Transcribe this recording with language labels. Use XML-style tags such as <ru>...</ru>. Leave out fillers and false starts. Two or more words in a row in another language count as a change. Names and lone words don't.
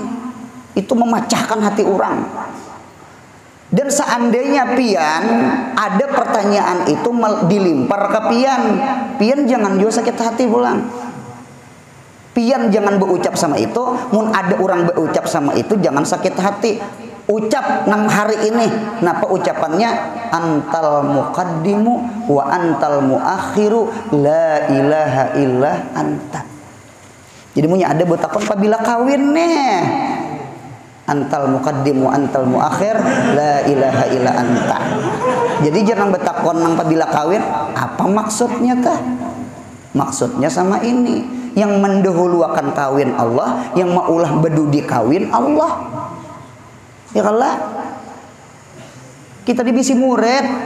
<bjn>Itu memecahkan hati orang. Dan seandainya pian ada pertanyaan itu dilimpar ke pian jangan juga sakit hati pulang. Pian jangan berucap sama itu. Mun ada orang berucap sama itu jangan sakit hati. ucap 6 hari ini. Napa ucapannya?</bjn> <ar>أنت المقدم وأنت المؤخر لا إله إلا أنت.</ar> <bjn>Jadi punya ada betakon apabila kawin nih.</bjn> <ar>أنت المقدم وأنت المؤخر لا إله إلا أنت.</ar> <bjn>Jadi jangan betakon nang apabila kawin, apa maksudnya tah? Maksudnya sama ini, yang mendahulukan kawin Allah, yang maulah bedudi kawin Allah. Ya kalah. Kita dibisi murid.</bjn>